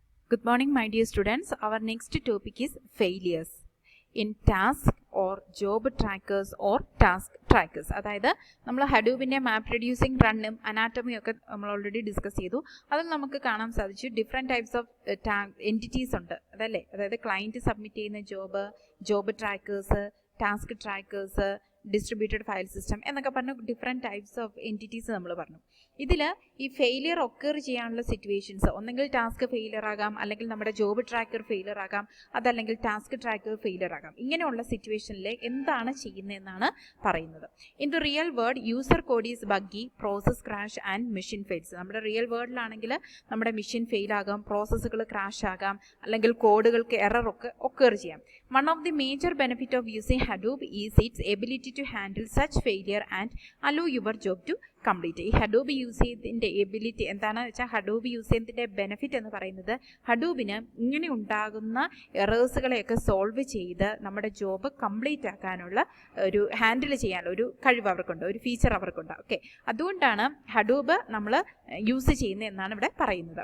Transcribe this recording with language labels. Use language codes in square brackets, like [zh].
[en] Good morning, my dear students. Our next topic is failures in task or job trackers or task trackers. [ml] അതായത് നമ്മൾ ഹഡൂബിൻ്റെ മാപ്പ് reducing റണ്ണും അനാറ്റമിയും ഒക്കെ നമ്മൾ already discuss ചെയ്തു. അതിൽ നമുക്ക് കാണാൻ സാധിച്ചു ഡിഫറെൻറ്റ് ടൈപ്സ് ഓഫ് എൻറ്റിറ്റീസ് ഉണ്ട് അതല്ലേ. അതായത് ക്ലയൻറ്റ് സബ്മിറ്റ് ചെയ്യുന്ന job trackers, task trackers, distributed file system എന്നൊക്കെ പറഞ്ഞ ഡിഫറെൻറ്റ് ടൈപ്സ് ഓഫ് എൻറ്റിറ്റീസ് നമ്മൾ പറഞ്ഞു. ഇതിൽ ഈ ഫെയിലിയർ ഒക്കർ ചെയ്യാനുള്ള സിറ്റുവേഷൻസ് ഒന്നെങ്കിൽ ടാസ്ക് ഫെയിലിയർ ആകാം, അല്ലെങ്കിൽ നമ്മുടെ ജോബ് ട്രാക്കർ ഫെയിലിയർ ആകാം, അതല്ലെങ്കിൽ ടാസ്ക് ട്രാക്കർ ഫെയിലിയർ ആകാം. ഇങ്ങനെയുള്ള സിറ്റുവേഷനിൽ എന്താണ് ചെയ്യുന്നതെന്നാണ് പറയുന്നത്. [en] In the real world user code is buggy, process crash and machine fails. [ml] നമ്മുടെ റിയൽ വേൾഡിലാണെങ്കിൽ നമ്മുടെ മെഷീൻ ഫെയിൽ ആകാം, പ്രോസസ്സുകൾ ക്രാഷ് ആകാം, അല്ലെങ്കിൽ കോഡുകൾക്ക് എറർ ഒക്കെ ഒക്കർ ചെയ്യാം. [en] One of the major benefit of using Hadoop is its ability to handle such failure and allow your job to complete. [ml] ഈ ഹഡൂബ് use ചെയ്തതിൻ്റെ എബിലിറ്റി എന്താണെന്ന് വെച്ചാൽ, ഹഡൂബ് യൂസ് ചെയ്യുന്നതിൻ്റെ ബെനിഫിറ്റ് എന്ന് പറയുന്നത് ഹഡൂബിന് ഇങ്ങനെ ഉണ്ടാകുന്ന എറേഴ്സുകളെയൊക്കെ സോൾവ് ചെയ്ത് നമ്മുടെ ജോബ് കംപ്ലീറ്റ് ആക്കാനുള്ള ഒരു ഹാൻഡിൽ ചെയ്യാനുള്ള ഒരു കഴിവ് അവർക്കുണ്ട്, ഒരു ഫീച്ചർ അവർക്കുണ്ട്. ഓക്കെ, അതുകൊണ്ടാണ് ഹഡൂബ് നമ്മൾ യൂസ് ചെയ്യുന്നത് എന്നാണ് ഇവിടെ പറയുന്നത്.